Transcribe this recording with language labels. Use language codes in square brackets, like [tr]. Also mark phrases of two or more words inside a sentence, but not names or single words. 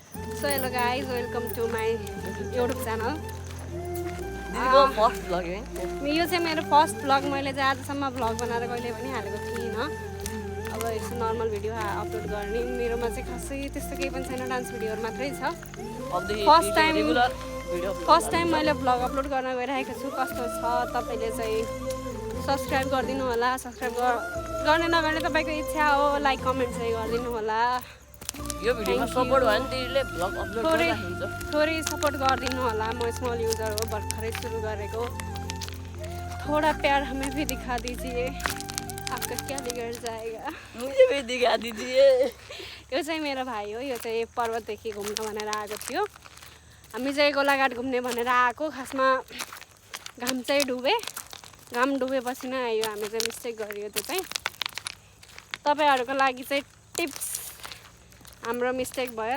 [en] So hello guys, welcome to my YouTube channel. [ne] दिदीको [en] first vlog [ne] है यो चाहिँ मेरो [en] first vlog [ne] मैले चाहिँ आजसम्म भ्लग बनाएर कहिले पनि हालेको थिइनँ। अब यस्तो [en] normal video [ne] अपलोड गर्ने मेरोमा चाहिँ खासै त्यस्तो केही पनि छैन, [en] dance videos [ne] मात्रै छ। [en] first time [ne] मैले भ्लग अपलोड गर्न गइरहेको छु। कस्तो छ तपाईँले चाहिँ सब्सक्राइब गरिदिनु होला। सब्सक्राइब गर्ने नगर्ने तपाईँको इच्छा हो, [en] like comment [ne] चाहिँ गरिदिनु होला। यो भिडियोमा सपोर्ट भयो नि दिदीले भ्लग अपलोड गरिराख्नुहुन्छ। थोरै सपोर्ट गरिदिनु होला। म [en] small user [ne] हो, भर्खरै सुरु गरेको। [hi] थोड़ा प्यार हमें भी दिखा दीजिए, आपका क्या बिगड़ जाएगा। मुझे भी दिखा दीजिए। [ne] यो चाहिँ मेरो भाइ हो। यो चाहिँ पर्वतदेखि घुम्न भनेर आएको थियो। हामी चाहिँ गोलाघाट घुम्ने भनेर आएको। खासमा घाम चाहिँ डुबे। घाम डुबेपछि नै आयो। हामी चाहिँ मिस्टेक गरियो। त्यो चाहिँ तपाईँहरूको लागि चाहिँ टिप्स, हाम्रो मिस्टेक भयो।